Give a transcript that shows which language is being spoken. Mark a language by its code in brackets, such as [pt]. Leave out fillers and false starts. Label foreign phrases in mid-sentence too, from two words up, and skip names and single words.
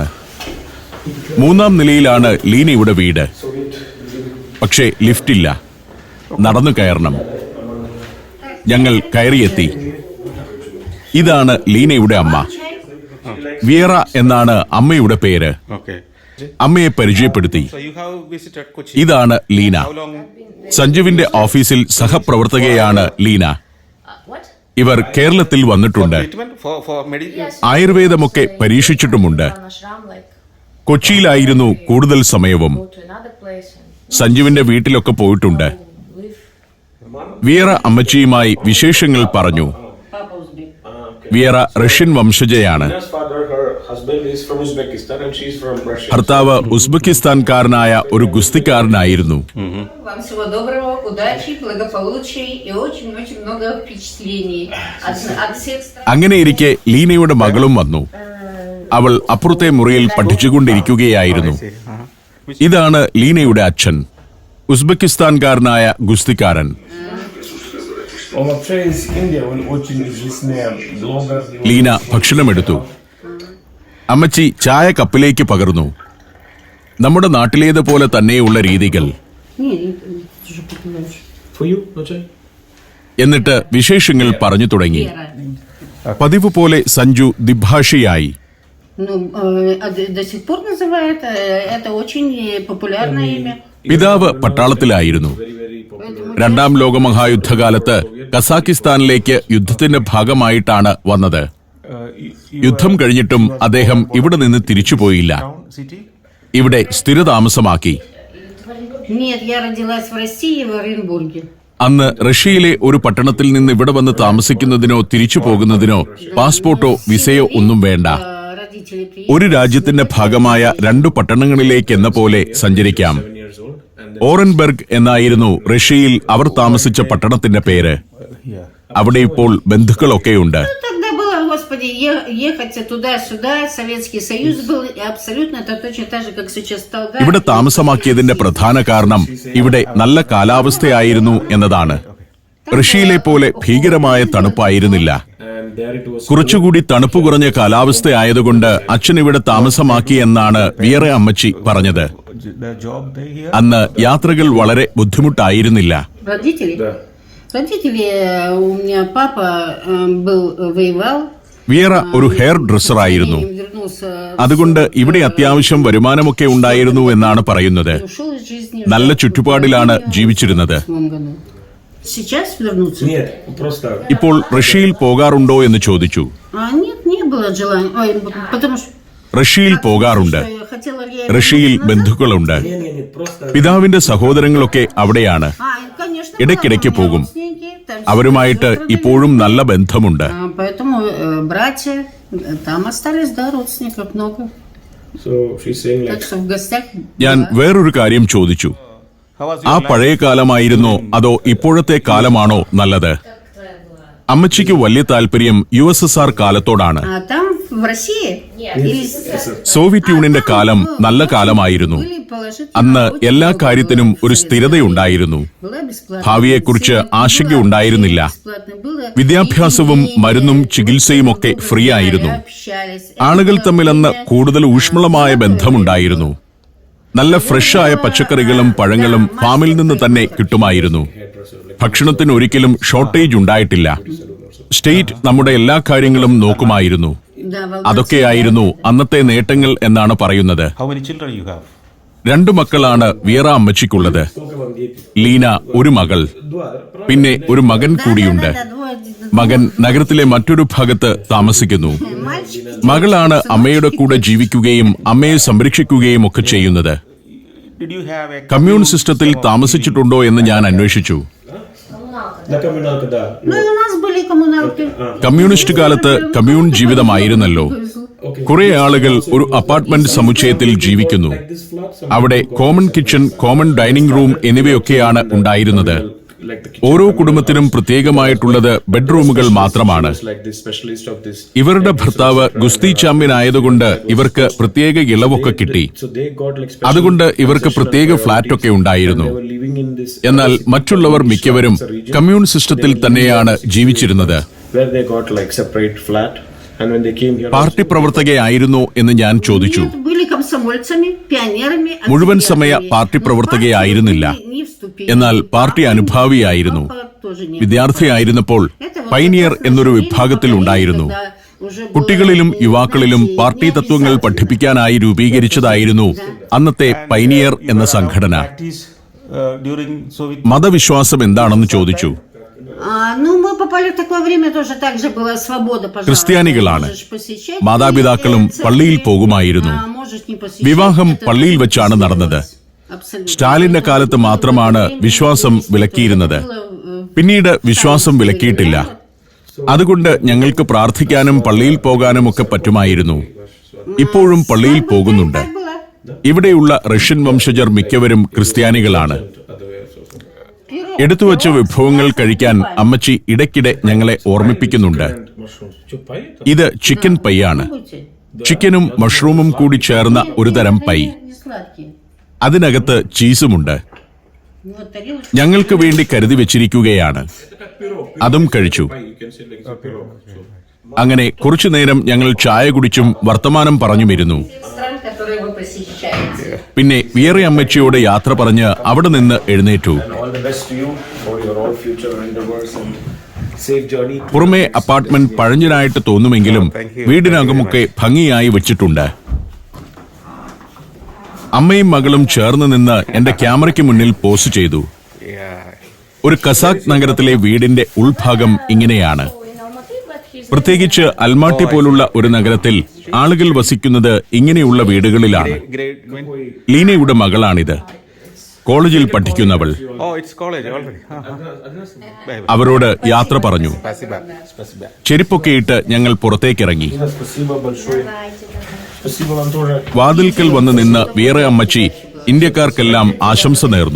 [ml] 3ാം നിലയിലാണ് ലീനയുടെ വീട്. പക്ഷേ ലിഫ്റ്റില്ല, നടന്നു കയറണം. ഞങ്ങൾ കയറിയെത്തി. ഇതാണ് ലീനയുടെ അമ്മ. വിയറ എന്നാണ് അമ്മയുടെ പേര്. അമ്മയെ പരിചയപ്പെടുത്തി. [en] So you have visited Kochi. [ml] ഇതാണ് ലീന. [en] How long? [ml] സഞ്ജുവിന്റെ ഓഫീസിൽ സഹപ്രവർത്തകയാണ് ലീന. [en] What? [ml] ഇവർ കേരളത്തിൽ വന്നിട്ടുണ്ട്. [en] Treatment for medical. [ml] ആയുർവേദമൊക്കെ പരീക്ഷിച്ചിട്ടുമുണ്ട്. [en] On ashram, like [ml] കൊച്ചിയിലായിരുന്നു കൂടുതൽ സമയവും. [en] go to another place and [ml] സഞ്ജുവിന്റെ വീട്ടിലൊക്കെ പോയിട്ടുണ്ട്. [en] live. [ml] വിയറ അമ്മച്ചിയുമായി വിശേഷങ്ങൾ പറഞ്ഞു. വിയറ റഷ്യൻ വംശജയാണ്. [en] Nina's father, her husband is from Uzbekistan and she's from Russia. [ml] ഭർത്താവ് ഉസ്ബെക്കിസ്ഥാൻകാരനായ ഒരു ഗുസ്തിക്കാരനായിരുന്നു. [ru] Вам всего доброго, удачи, благополучия и очень-очень много впечатлений от всех стран. [ml] അങ്ങനെയിരിക്കെ ലീനയുടെ മകളും വന്നു. അവൾ അപ്പുറത്തെ മുറിയിൽ പഠിച്ചുകൊണ്ടിരിക്കുകയായിരുന്നു. ഇതാണ് ലീനയുടെ അച്ഛൻ, ഉസ്ബെക്കിസ്ഥാൻകാരനായ ഗുസ്തിക്കാരൻ. [ru] Он вообще из Индии, он очень известный блогер. [ml] ലീന ഭക്ഷണമെടുത്തു. അമ്മച്ചി ചായ കപ്പിലേക്ക് പകർന്നു. നമ്മുടെ നാട്ടിലേതുപോലെ തന്നെയുള്ള രീതികൾ. [en] For you, no chai? [ml] എന്നിട്ട് വിശേഷങ്ങൾ പറഞ്ഞു തുടങ്ങി. പതിവ് പോലെ സഞ്ജു ദ്വിഭാഷിയായി. [ru] Ну, до сих пор называют, это очень популярное имя. [ml] പിതാവ് പട്ടാളത്തിലായിരുന്നു. രണ്ടാം ലോകമഹായുദ്ധകാലത്ത് കസാക്കിസ്ഥാനിലേക്ക് യുദ്ധത്തിന്റെ ഭാഗമായിട്ടാണ് വന്നത്. യുദ്ധം കഴിഞ്ഞിട്ടും അദ്ദേഹം ഇവിടെ നിന്ന് തിരിച്ചുപോയില്ല. [en] City. [ml] ഇവിടെ സ്ഥിരതാമസമാക്കി. [ru] Нет, я родилась в России, в Оренбурге. [ml] അന്ന് റഷ്യയിലെ ഒരു പട്ടണത്തിൽ നിന്ന് ഇവിടെ വന്ന് താമസിക്കുന്നതിനോ തിരിച്ചു പോകുന്നതിനോ പാസ്പോർട്ടോ വിസയോ ഒന്നും വേണ്ട. [ru] Родители приехали. [ml] ഒരു രാജ്യത്തിന്റെ ഭാഗമായ രണ്ടു പട്ടണങ്ങളിലേക്കെന്ന പോലെ സഞ്ചരിക്കാം. ഓറൻബർഗ് എന്നായിരുന്നു റഷ്യയിൽ അവർ താമസിച്ച പട്ടണത്തിന്റെ പേര്. അവിടെ ഇപ്പോൾ ബന്ധുക്കളൊക്കെയുണ്ട്. [ru] Тогда было, господи, ехать туда-сюда, Советский Союз был, и абсолютно это точно так же, как сейчас Талгар. [ml] ഇവിടെ താമസമാക്കിയതിന്റെ പ്രധാന കാരണം ഇവിടെ നല്ല കാലാവസ്ഥയായിരുന്നു എന്നതാണ്. റഷ്യയിലെ പോലെ ഭീകരമായ തണുപ്പായിരുന്നില്ല. [en] And there it was. [ml] കുറച്ചുകൂടി തണുപ്പ് കുറഞ്ഞ കാലാവസ്ഥയായതുകൊണ്ട് അച്ഛൻ ഇവിടെ താമസമാക്കി എന്നാണ് വിയറ അമ്മച്ചി പറഞ്ഞത്. [en] The job they here. [ml] അന്ന് യാത്രകൾ വളരെ ബുദ്ധിമുട്ടായിരുന്നില്ല. [ru] Родители? Родители, у меня папа был, воевал. [ml] വിയറ ഒരു ഹെയർ ഡ്രസ്സറായിരുന്നു. [ru] Вернулся, [ml] അതുകൊണ്ട് ഇവിടെ അത്യാവശ്യം വരുമാനമൊക്കെ ഉണ്ടായിരുന്നു എന്നാണ് പറയുന്നത്. [ru] ушел из жизни. [ml] നല്ല ചുറ്റുപാടിലാണ് ജീവിച്ചിരുന്നത്. [ru] В 8 году. Сейчас вернуться? Нет, просто [ml] ഇപ്പോൾ റഷ്യയിൽ പോകാറുണ്ടോ എന്ന് ചോദിച്ചു. [ru] Нет, не было желания. Ой, потому что [ml] റഷ്യയിൽ പോകാറുണ്ട്. [ru] хотела ли я [ml] റഷ്യയിൽ [ru] вернуться? [ml] ബന്ധുക്കളുണ്ട്. [ru] нет, просто [ml] പിതാവിന്റെ സഹോദരങ്ങളൊക്കെ അവിടെയാണ്. [ru] Конечно, [ml] ഇടയ്ക്കിടയ്ക്ക് [ru] была, у меня [ml] പോകും. [ru] родственники, там [ml] അവരുമായിട്ട് [ru] все [ml] ഇപ്പോഴും നല്ല ബന്ധമുണ്ട്. [ru] Поэтому братья, там остались, да, родственников много. [en] so she's saying [ru] Так [en] like [ru] что в гостях. [ml] ഞാൻ വേറൊരു കാര്യം ചോദിച്ചു. [en] How was ആ your life? [ml] പഴയ കാലമായിരുന്നോ അതോ ഇപ്പോഴത്തെ കാലമാണോ നല്ലത്? അമ്മച്ചിക്ക് വലിയ താല്പര്യം USSR കാലത്തോടാണ്. [ru] А там в России? Или [ml] സോവിയറ്റ് യൂണിയന്റെ കാലം നല്ല കാലമായിരുന്നു. [ru] были положительные, [ml] അന്ന് [ru] очень [ml] എല്ലാ [ru] много [ml] കാര്യത്തിനും [ru] было [ml] ഒരു [ru] всего. [ml] സ്ഥിരതയുണ്ടായിരുന്നു. [ru] Была бесплатная [ml] ഭാവിയെക്കുറിച്ച് [ru] медицина, [ml] ആശങ്കയുണ്ടായിരുന്നില്ല. [ru] была бесплатная, было [ml] വിദ്യാഭ്യാസവും [ru] лечение, [ml] മരുന്നും ചികിത്സയും ഒക്കെ ഫ്രീ ആയിരുന്നു. [ru] общались. [ml] ആളുകൾ [ru] Это [ml] തമ്മിൽ അന്ന് [ru] время, [ml] കൂടുതൽ ഊഷ്മളമായ ബന്ധമുണ്ടായിരുന്നു. നല്ല ഫ്രഷായ പച്ചക്കറികളും പഴങ്ങളും ഫാമിൽ നിന്ന് തന്നെ കിട്ടുമായിരുന്നു. ഭക്ഷണത്തിന് ഒരിക്കലും ഷോർട്ടേജ് ഉണ്ടായിട്ടില്ല. സ്റ്റേറ്റ് നമ്മുടെ എല്ലാ കാര്യങ്ങളും നോക്കുമായിരുന്നു. [ru] да, в [ml] അതൊക്കെയായിരുന്നു അന്നത്തെ നേട്ടങ്ങൾ എന്നാണ് പറയുന്നത്. [en] How many children you have? [ml] 2 മക്കളാണ് വിയറ അമ്മച്ചിക്കുള്ളത്. ലീന ഒരു മകൾ, പിന്നെ ഒരു മകൻ കൂടിയുണ്ട്. മകൻ നഗരത്തിലെ മറ്റൊരു ഭാഗത്ത് താമസിക്കുന്നു. മകളാണ് അമ്മയുടെ കൂടെ ജീവിക്കുകയും അമ്മയെ സംരക്ഷിക്കുകയും ഒക്കെ ചെയ്യുന്നത്. [en] Did you have a [ml] കമ്മ്യൂൺ സിസ്റ്റത്തിൽ താമസിച്ചിട്ടുണ്ടോ എന്ന് ഞാൻ അന്വേഷിച്ചു. [ru] на коммуналка, да. Ну и у нас были коммуналки. [ml] കമ്മ്യൂണിസ്റ്റ് കാലത്ത് കമ്മ്യൂൺ ജീവിതമായിരുന്നല്ലോ. കുറെ ആളുകൾ ഒരു അപ്പാർട്ട്മെന്റ് സമുച്ചയത്തിൽ ജീവിക്കുന്നു. [en] This flat, some [ml] അവിടെ [en] common kitchen, common dining room [ml] എന്നിവയൊക്കെയാണ് ഉണ്ടായിരുന്നത്. [en] like the [ml] ഓരോ കുടുംബത്തിനും പ്രത്യേകമായിട്ടുള്ളത് ബെഡ്റൂമുകൾ മാത്രമാണ്. [en] like this specialist of this. [ml] ഇവരുടെ ഭർത്താവ് ഗുസ്തി ചാമ്പ്യൻ ആയതുകൊണ്ട് ഇവർക്ക് പ്രത്യേക ഇളവൊക്കെ കിട്ടി. [en] So they got like special [ml] അതുകൊണ്ട് ഇവർക്ക് പ്രത്യേക ഫ്ളാറ്റൊക്കെ ഉണ്ടായിരുന്നു. [en] they were living in this [ml] എന്നാൽ മറ്റുള്ളവർ മിക്കവരും കമ്മ്യൂൺ സിസ്റ്റത്തിൽ തന്നെയാണ് ജീവിച്ചിരുന്നത്. [en] where they got like separate flat and when they came here [ml] പാർട്ടി പ്രവർത്തകയായിരുന്നോ എന്ന് ഞാൻ ചോദിച്ചു. [ru] Нет, были комсомольцами, пионерами. [ml] മുഴുവൻ സമയ പാർട്ടി പ്രവർത്തകയായിരുന്നില്ല. [ru] Не вступили. [ml] എന്നാൽ പാർട്ടി അനുഭാവിയായിരുന്നു. [ru] Папа тоже не. [ml] വിദ്യാർത്ഥിയായിരുന്നപ്പോൾ പൈനിയർ എന്നൊരു വിഭാഗത്തിൽ ഉണ്ടായിരുന്നു. കുട്ടികളിലും യുവാക്കളിലും പാർട്ടി തത്വങ്ങൾ പഠിപ്പിക്കാനായി രൂപീകരിച്ചതായിരുന്നു അന്നത്തെ പൈനിയർ എന്ന സംഘടന. [en] Practice during Soviet. [ml] മതവിശ്വാസം എന്താണെന്ന് ചോദിച്ചു. [ru] Ну, мы попали в такое время, тоже так же была свобода, пожалуйста. [ml] ക്രിസ്ത്യാനികളാണ്. [ru] Можешь посещать [ml] മാതാപിതാക്കളും [ru] церковь, [ml] പള്ളിയിൽ പോകുമായിരുന്നു. [ru] а можешь не посещать. [ml] വിവാഹം [ru] Это [ml] പള്ളിയിൽ വെച്ചാണ് നടന്നത്. [ru] абсолютно. [ml] സ്റ്റാലിന്റെ കാലത്ത് മാത്രമാണ് വിശ്വാസം വിലക്കിയിരുന്നത്. പിന്നീട് വിശ്വാസം വിലക്കിയിട്ടില്ല. അതുകൊണ്ട് ഞങ്ങൾക്ക് പ്രാർത്ഥിക്കാനും പള്ളിയിൽ പോകാനും ഒക്കെ പറ്റുമായിരുന്നു. ഇപ്പോഴും പള്ളിയിൽ പോകുന്നുണ്ട്. [ru] Так было. [ml] ഇവിടെയുള്ള റഷ്യൻ വംശജർ മിക്കവരും ക്രിസ്ത്യാനികളാണ്. എടുത്തുവച്ച വിഭവങ്ങൾ കഴിക്കാൻ അമ്മച്ചി ഇടയ്ക്കിടെ ഞങ്ങളെ ഓർമ്മിപ്പിക്കുന്നുണ്ട്. ഇത് ചിക്കൻ പൈയാണ്. [ru] Будьте. [ml] ചിക്കനും മഷ്റൂമും കൂടി ചേർന്ന ഒരു തരം പൈ. [ru] Не сладкие. [ml] അതിനകത്ത് ചീസുമുണ്ട്. [ru] Вот тарелочка. [ml] ഞങ്ങൾക്ക് വേണ്ടി കരുതി വെച്ചിരിക്കുകയാണ്. അതും കഴിച്ചു. അങ്ങനെ കുറച്ചുനേരം ഞങ്ങൾ ചായ കുടിച്ചും വർത്തമാനം പറഞ്ഞുമിരുന്നു. [ru] Стран, которые вы посещаете. [ml] പിന്നെ വിയറെ അമ്മച്ചിയോട് യാത്ര പറഞ്ഞ് അവിടെ നിന്ന് എഴുന്നേറ്റു. [en] All the best to you for your all future endeavors and safe journey. [ml] പുറമേ അപ്പാർട്ട്മെന്റ് പഴഞ്ഞനായിട്ട് തോന്നുമെങ്കിലും വീടിനകമൊക്കെ ഭംഗിയായി വെച്ചിട്ടുണ്ട്. അമ്മയും മകളും ചേർന്ന് നിന്ന് എന്റെ ക്യാമറയ്ക്ക് മുന്നിൽ പോസ്റ്റ് ചെയ്തു. ഒരു കസാഖ് നഗരത്തിലെ വീടിന്റെ ഉൾഭാഗം ഇങ്ങനെയാണ്. [en] In Almaty, but he's [ml] പ്രത്യേകിച്ച് അൽമാട്ടി പോലുള്ള ഒരു നഗരത്തിൽ ആളുകൾ വസിക്കുന്നത് ഇങ്ങനെയുള്ള വീടുകളിലാണ്. [en] Grade when? [ml] ലീനയുടെ മകളാണിത്. കോളേജിൽ പഠിക്കുന്നവൾ. [en] Oh, it's college already. Bye. [ml] അവരോട് യാത്ര പറഞ്ഞു. [ru] Спасибо. [ml] ചെരുപ്പൊക്കെ ഇട്ട് ഞങ്ങൾ പുറത്തേക്കിറങ്ങി. [ru] Спасибо большое. Спасибо вам тоже. [ml] വാതിൽക്കൽ വന്ന് നിന്ന് വിയറെ അമ്മച്ചി ഇന്ത്യക്കാർക്കെല്ലാം ആശംസ നേർന്നു.